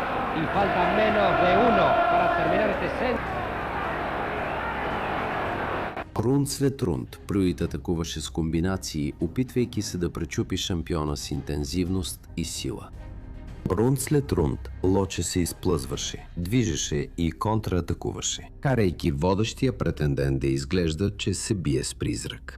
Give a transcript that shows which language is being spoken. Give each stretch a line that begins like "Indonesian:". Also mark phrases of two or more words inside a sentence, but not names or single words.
Spanish: y falta menos de 1 para terminar este centro.
Bulgarian: Рунд след рунд Прюит атакуваше с комбинации, опитвайки се да пречупи шампиона с интензивност и сила. Рунд след рунд Лоче се изплъзваше, движеше и контратакуваше, карайки водещия претендент да изглежда, че се бие с призрак.